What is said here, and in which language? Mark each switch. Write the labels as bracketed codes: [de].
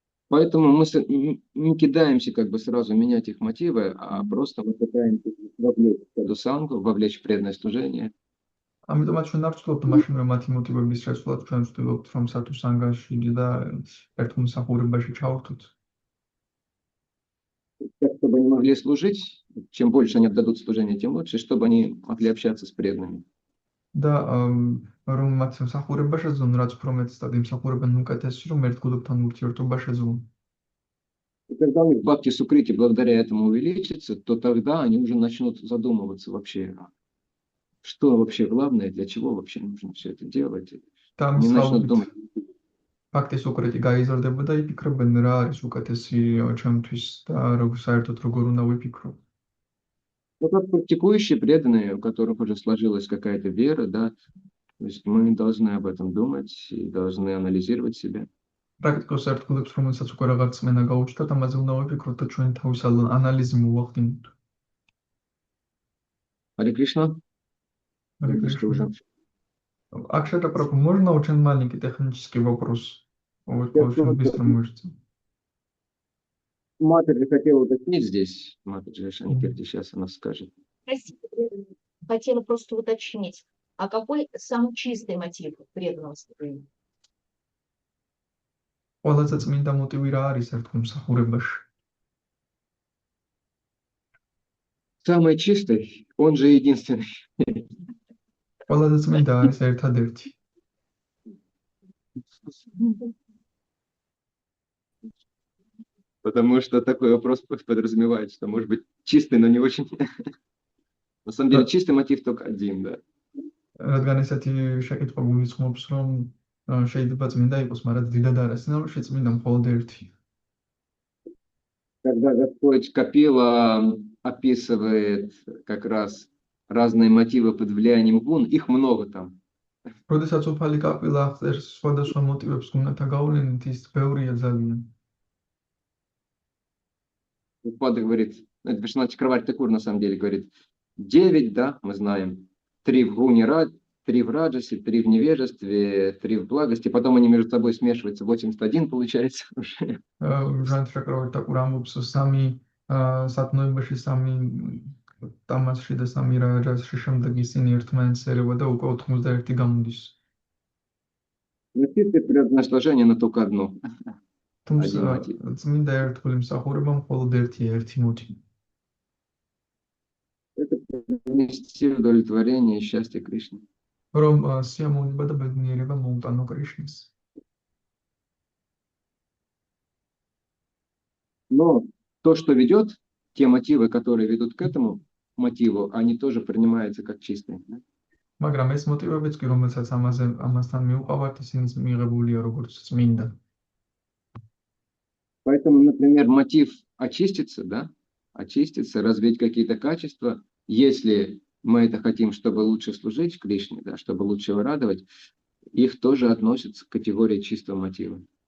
[ru] Поэтому не кидаемся как бы сразу менять их мотивы, а просто мы пытаемся вовлечь садхусангу, вовлечь в преданное служение. [ka] ამიტომაც ჩვენ არ ვცდილობთ მაშინ რომ მათი მოტივების შეცვლად ჩვენ ვცდილობთ რომ სათუსანგაში და ერთ მსახურებაში ჩავერთოთ. [ru] Так, чтобы они могли служить, чем больше они отдадут служение, тем лучше, чтобы они могли общаться с преданными. [ka] და რომ მათ მსახურება შეძლონ, რაც უფრო მეტ სტად იმსახურებენ უკეთესი, რომ ერთგულებთან ურთიერთობა შეძლონ. [ru] И когда у них бхакти сукрити благодаря этому увеличится, то тогда они уже начнут задумываться вообще, что вообще главное, для чего вообще нужно все это делать. [ka] და [ru] Не начнут думать. [ka] ფაქტის უკრეთი გაიზარდება და იფიქრებენ რა არის უკეთესი ჩემთვის და საერთოდ როგორ უნდა ვიფიქრო. [ru] Ну, как практикующие преданные, у которых уже сложилась какая-то вера, да, то есть мы должны об этом думать и должны анализировать себя. [ka] პრაქტიკოს ერთგულებს, რომელსაც უკვე რაღაც წმენა გაუჩნდათ, ამაზე უნდა ვიფიქროთ და ჩვენ თავის ანალიზი მოვახდინოთ. [ru] Харе Кришна. Акшата Прабху, можно очень маленький технический вопрос? Очень быстро можете. Матаджи хотела уточнить здесь. Матаджи Шаникирти сейчас она скажет. Простите, хотела просто уточнить, а какой самый чистый мотив преданного служения? [ka] ყველაზე წმინდა მოტივი რა არის ერთგულ მსახურებაში? [ru] Самый чистый, он же единственный. [ka] ყველაზე წმინდა არის ერთადერთი. [ru] Потому что такой вопрос подразумевает, что может быть чистый, но не очень. На самом деле чистый мотив только один, да. [ka] რადგან ესეთი შეკითხვა გულისხმობს, რომ შეიძლება წმინდა იყოს, მაგრამ დიდად არ არის, წმინდა მხოლოდ ერთი. [ru] Когда Господь Капила описывает как раз разные мотивы под влиянием гун, их много там. [ka] როდესაც უფალი კაპილა ახდენს სხვადასხვა მოტივებს გუნათა გავლენით, ის ბევრია ძალიან. [ru] Упада говорит, это Вишванат Чакраварти Такур на самом деле говорит, 9, да, мы знаем, 3 в гуне, 3 в раджасе, 3 в невежестве, 3 в благости, потом они между собой смешиваются, 81 получается уже. [ka] Вишванат Чакраварти Такур ამბობს სამი სათნოებაში, სამი დამასში და სამი რაჯასში შემდეგ ისინი ერთმანეთს ერევა და უკვე 91 გამოდის. [ru] Чистое преданное служение, но только одно. [ka] თუმცა წმინდა ერთგული მსახურება მხოლოდ ერთი მოტივი. [ru] Это принести удовлетворение и счастье Кришне. [ka] რომ სიამოვნება და ბედნიერება მოუტანო კრიშნას. [ru] Но то, что ведет, те мотивы, которые ведут к этому мотиву, они тоже принимаются как чистые. [ka] მაგრამ ეს მოტივებიც კი, რომელსაც ამასთან მიუყვავართ, ისინი მიღებულია როგორც წმინდა. [ru] Поэтому, например, мотив очиститься, да, очиститься, развить какие-то качества, если мы это хотим, чтобы лучше служить Кришне, да, чтобы лучше его радовать, их тоже относятся к категории чистого мотива.